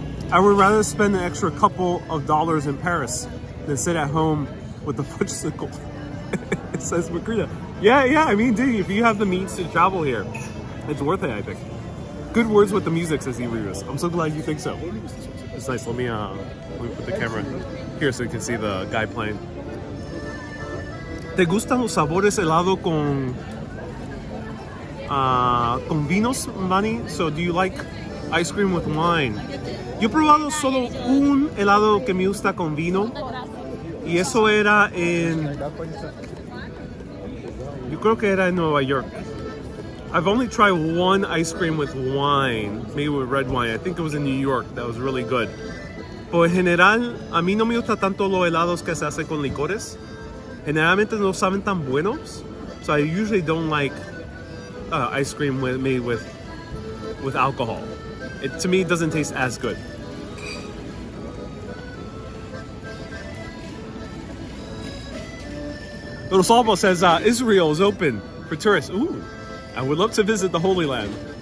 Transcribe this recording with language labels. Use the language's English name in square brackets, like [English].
[English] I would rather spend an extra couple of dollars in Paris than sit at home with the fudgesicle. It says Makrita. Yeah, I mean, dude, if you have the means to travel here, it's worth it, I think. Good words with the music, says Irirus. I'm so glad you think so. It's nice. Let me put the camera here so you can see the guy playing. [Spanish] ¿Te gustan los sabores helado con vinos, Manny? [English] So do you like ice cream with wine? [Spanish] Yo he probado solo un helado que me gusta con vino. Y eso era en... Yo creo que era en Nueva York. [English] I've only tried one ice cream with wine, maybe with red wine. I think it was in New York. That was really good. [Spanish] Pero en general, a mí no me gusta tanto los helados que se hacen con licores. Generalmente no saben tan buenos. [English] So I usually don't like ice cream made with alcohol. To me, it doesn't taste as good. Little Salvo says, Israel is open for tourists. Ooh, I would love to visit the Holy Land.